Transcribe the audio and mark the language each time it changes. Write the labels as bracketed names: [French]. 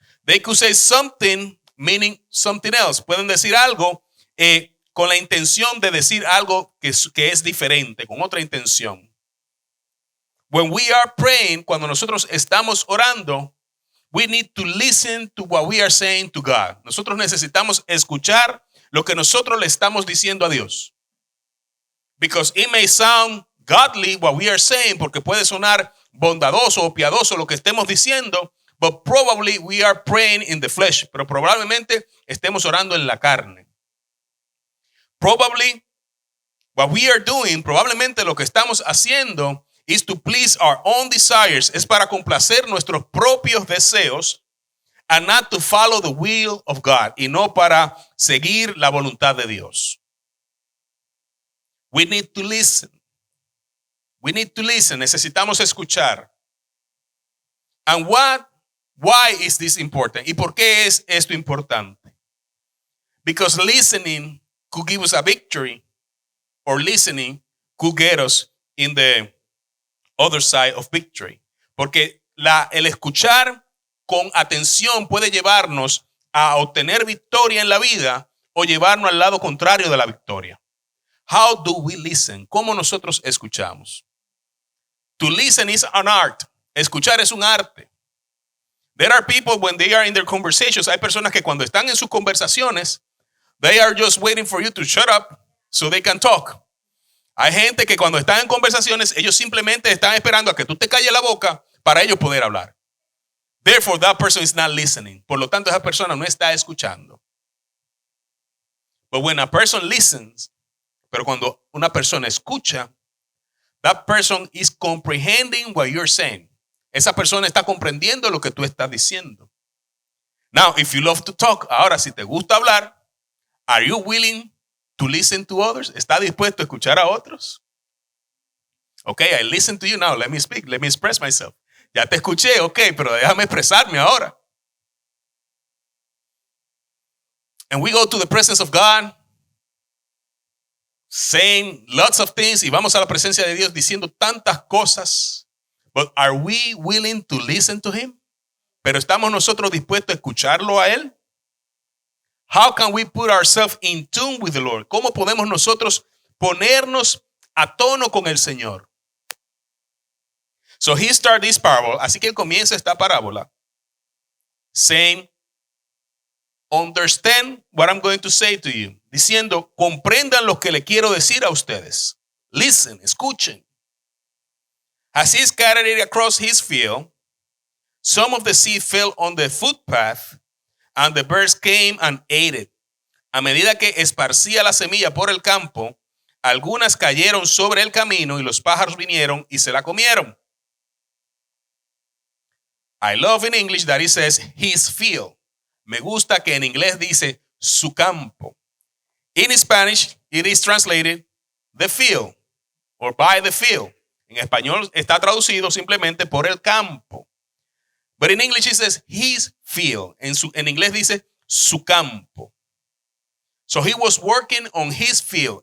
[English] They could say something meaning something else. [Spanish] Pueden decir algo con la intención de decir algo que es diferente, con otra intención. [English] When we are praying, [Spanish] cuando nosotros estamos orando, [English] we need to listen to what we are saying to God. [Spanish] Nosotros necesitamos escuchar lo que nosotros le estamos diciendo a Dios. [English] Because it may sound godly what we are saying, [Spanish] porque puede sonar bondadoso o piadoso lo que estemos diciendo, [English] but probably we are praying in the flesh. [Spanish] Pero probablemente estemos orando en la carne. [English] Probably what we are doing, [Spanish] probablemente lo que estamos haciendo [English] is to please our own desires, [Spanish] es para complacer nuestros propios deseos, [English] and not to follow the will of God, [Spanish] y no para seguir la voluntad de Dios. [English] We need to listen. We need to listen. [Spanish] Necesitamos escuchar. [English] And why is this important? [Spanish] ¿Y por qué es esto importante? [English] Because listening could give us a victory, or listening could get us in the other side of victory. [Spanish] Porque el escuchar con atención puede llevarnos a obtener victoria en la vida o llevarnos al lado contrario de la victoria. [English] How do we listen? [Spanish] ¿Cómo nosotros escuchamos? [English] To listen is an art. [Spanish] Escuchar es un arte. [English] There are people when they are in their conversations, [Spanish] hay personas que cuando están en sus conversaciones, [English] they are just waiting for you to shut up so they can talk. [Spanish] Hay gente que cuando están en conversaciones, ellos simplemente están esperando a que tú te calles la boca para ellos poder hablar. [English] Therefore, that person is not listening. [Spanish] Por lo tanto, esa persona no está escuchando. [English] But when a person listens, [Spanish] pero cuando una persona escucha, [English] That person is comprehending what you're saying. [Spanish] Esa persona está comprendiendo lo que tú estás diciendo. [English] Now, if you love to talk, [Spanish] ahora si te gusta hablar, [English] are you willing to listen to others? [Spanish] ¿Está dispuesto a escuchar a otros? [English] Okay, I listen to you now. Let me speak. Let me express myself. [Spanish] Ya te escuché, okay, pero déjame expresarme ahora. [English] And we go to the presence of God, saying lots of things, [Spanish] y vamos a la presencia de Dios diciendo tantas cosas. [English] But are we willing to listen to Him? [Spanish] Pero ¿estamos nosotros dispuestos a escucharlo a Él? [English] How can we put ourselves in tune with the Lord? [Spanish] ¿Cómo podemos nosotros ponernos a tono con el Señor? [English] So he started this parable. [Spanish] Así que él comienza esta parábola [English] saying, understand what I'm going to say to you. [Spanish] Diciendo, comprendan lo que le quiero decir a ustedes. [English] Listen, [Spanish] escuchen. [English] As he scattered it across his field, some of the seed fell on the footpath, and the birds came and ate it. [Spanish] A medida que esparcía la semilla por el campo, algunas cayeron sobre el camino y los pájaros vinieron y se la comieron. [English] I love in English that it says his field. [Spanish] Me gusta que en inglés dice su campo. [English] In Spanish, it is translated the field or by the field. [Spanish] En español está traducido simplemente por el campo. [English] But in English it says his field. [Spanish] En inglés dice su campo. [English] So he was working on his field.